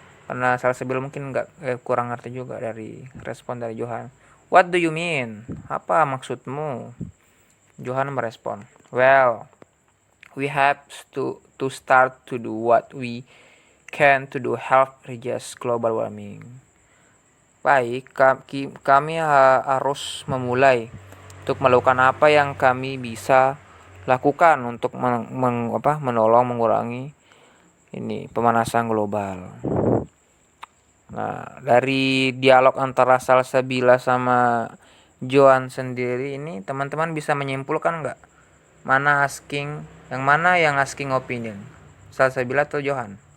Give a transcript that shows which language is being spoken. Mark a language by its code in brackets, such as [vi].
[id] Karena Salsabila mungkin kurang ngerti juga dari respon dari Johan. [en] What do you mean? [id] Apa maksudmu? Johan merespon, [en] well, we have to start to do what we can to do help reduce global warming. [id] Baik, kami harus memulai untuk melakukan apa yang kami bisa lakukan untuk menolong mengurangi ini pemanasan global. Nah, dari dialog antara Salsabila sama Johan sendiri ini teman-teman bisa menyimpulkan nggak mana yang asking opinion, Salsabila atau Johan?